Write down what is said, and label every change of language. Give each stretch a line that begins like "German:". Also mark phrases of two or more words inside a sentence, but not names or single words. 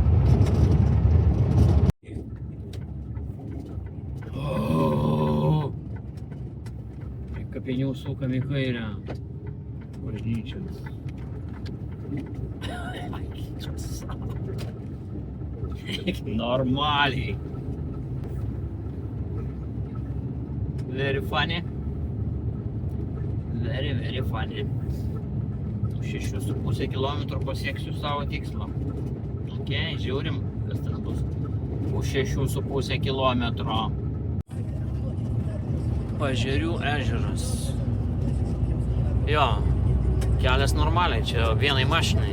Lithuanian: Kapinių sukam į kairę. Bažnyčia. Normaliai.
English: Very funny. Very, very funny.
Lithuanian: 6,5 kilometrų pasieksiu savo tikslą. Ok, žiūrim, kas ten bus. Už 6,5 kilometro. Pažerių ežeras. Jo, kelias normaliai, čia vienai mašinai.